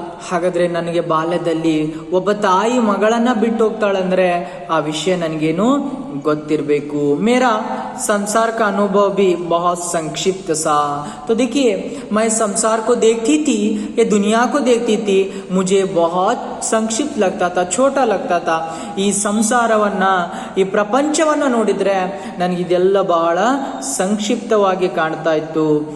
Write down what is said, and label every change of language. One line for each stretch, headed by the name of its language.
Kannada: ಹಾಗಾದ್ರೆ ನನಗೆ ಬಾಲ್ಯದಲ್ಲಿ ಒಬ್ಬ ತಾಯಿ ಮಗಳನ್ನ ಬಿಟ್ಟು ಹೋಗ್ತಾಳಂದ್ರೆ ಆ ವಿಷಯ ನನಗೇನು ಗೊತ್ತಿರಬೇಕು.
Hindi: मेरा संसार का अनुभव भी बहुत संक्षिप्त सा. तो देखिए मैं संसार को देखती थी, ये दुनिया को देखती थी, मुझे बहुत संक्षिप्त लगता था, छोटा लगता था.
Kannada: ಈ ಸಂಸಾರವನ್ನ, ಈ ಪ್ರಪಂಚವನ್ನ ನೋಡಿದ್ರೆ ನನಗಿದೆಲ್ಲ ಬಹಳ ಸಂಕ್ಷಿಪ್ತವಾಗಿ ಕಾಣ್ತಾ ಇತ್ತು.